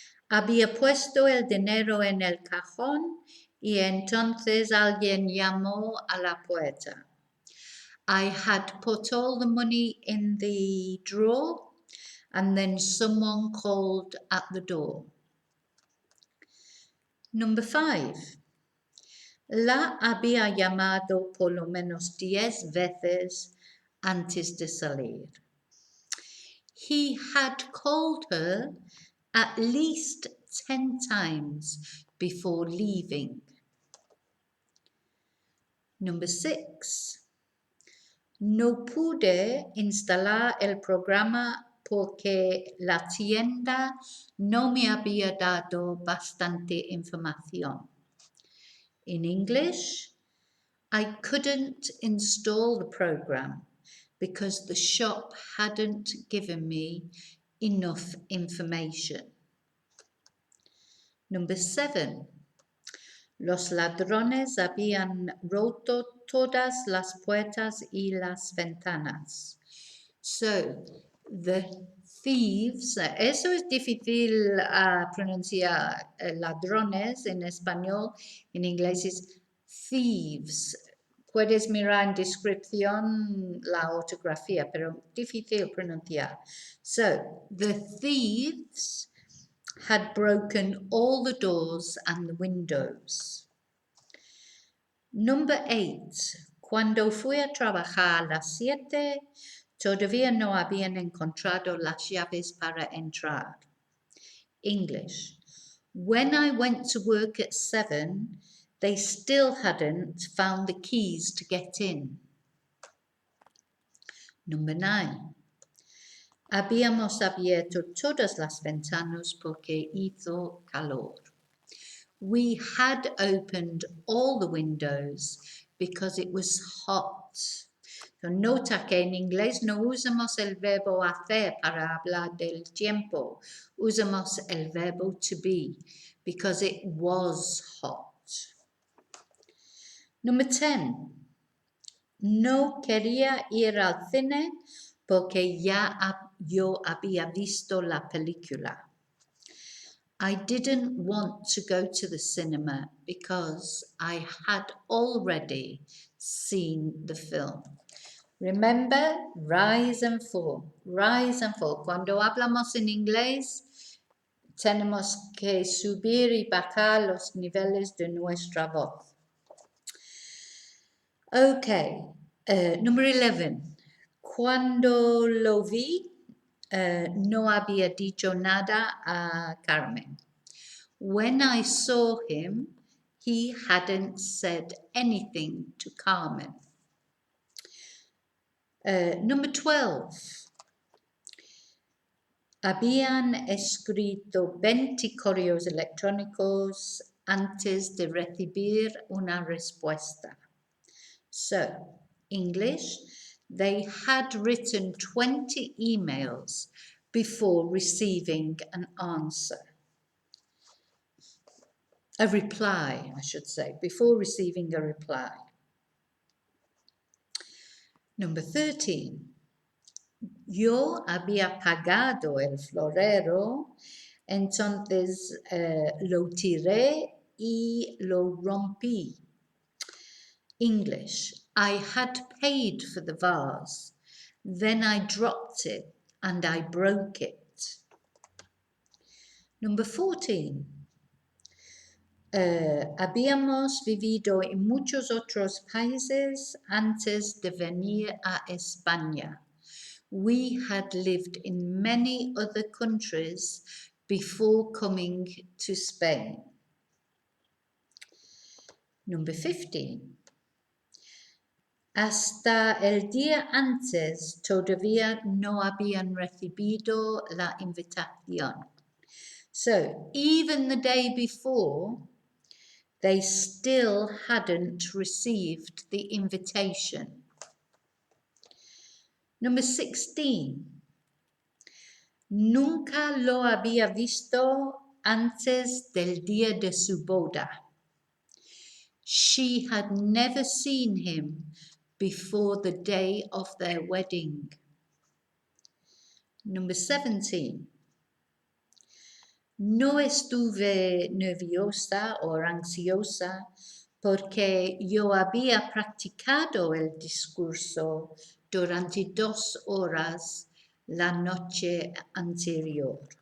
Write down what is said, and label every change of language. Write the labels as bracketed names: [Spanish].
[Spanish] Había puesto el dinero en el cajón y entonces alguien llamó a la puerta. [English] I had put all the money in the drawer and then someone called at the door. Number 5. [Spanish] La había llamado por lo menos 10 veces antes de salir. [English] He had called her at least 10 times before leaving. Number 6. [Spanish] No pude instalar el programa porque la tienda no me había dado bastante información. [English] In English, I couldn't install the program because the shop hadn't given me enough information. Number 7. [Spanish] Los ladrones habían roto todas las puertas y las ventanas. [English] So, the thieves, [Spanish] eso es difícil pronunciar, ladrones en español, en inglés es thieves. Puedes mirar en descripción la ortografía, pero difícil pronunciar. [English] So, the thieves had broken all the doors and the windows. Number 8. [Spanish] Cuando fui a trabajar a las 7, todavía no habían encontrado las llaves para entrar. [English] English. When I went to work at 7, they still hadn't found the keys to get in. Number 9. [Spanish] Habíamos abierto todas las ventanas porque hizo calor. [English] We had opened all the windows because it was hot. [Spanish] So nota que en inglés no usamos el verbo hacer para hablar del tiempo. Usamos el verbo [English] to be because it was hot. Number 10. [Spanish] No quería ir al cine porque yo había visto la película. [English] I didn't want to go to the cinema because I had already seen the film. Remember, rise and fall, rise and fall. [Spanish] Cuando hablamos en inglés, tenemos que subir y bajar los niveles de nuestra voz. [English] Okay, number 11. [Spanish] Cuando lo vi, no había dicho nada a Carmen. [English] When I saw him, he hadn't said anything to Carmen. Number 12. [Spanish] Habían escrito 20 correos electrónicos antes de recibir una respuesta. [English] So, English, they had written 20 emails before receiving an answer. A reply, I should say, before receiving a reply. Number 13. [Spanish] Yo había pagado el florero, entonces lo tiré y lo rompí. [English] English, I had paid for the vase, then I dropped it and I broke it. Number 14. [Spanish] Habíamos vivido en muchos otros países antes de venir a España. [English] We had lived in many other countries before coming to Spain. Number 15. [Spanish] Hasta el día antes todavía no habían recibido la invitación. [English] So, even the day before, they still hadn't received the invitation. Number 16. [Spanish] Nunca lo había visto antes del día de su boda. [English] She had never seen him before the day of their wedding. Number 17. [Spanish] No estuve nerviosa o ansiosa porque yo había practicado el discurso durante 2 horas la noche anterior.